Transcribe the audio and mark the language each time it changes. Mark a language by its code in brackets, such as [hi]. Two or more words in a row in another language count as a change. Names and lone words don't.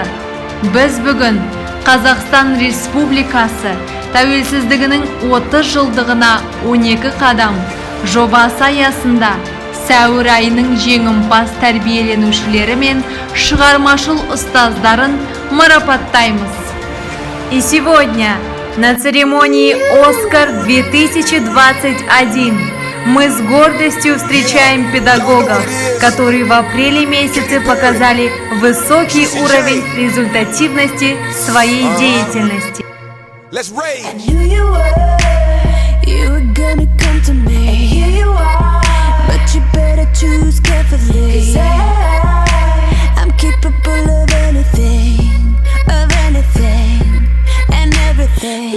[kk] Біз бүгін Қазақстан Республикасы тәуелсіздігінің 30 жылдығына 12 қадам жобасы аясында сәуір айының жеңімпаз тәрбиеленушілері мен шығармашыл ұстаздарын марапаттаймыз. [ru] И сегодня на церемонии «Оскар 2021» мы с гордостью встречаем педагогов, которые в апреле месяце показали высокий уровень результативности своей деятельности. [en] Choose carefully, 'cause I'm capable of anything, and everything.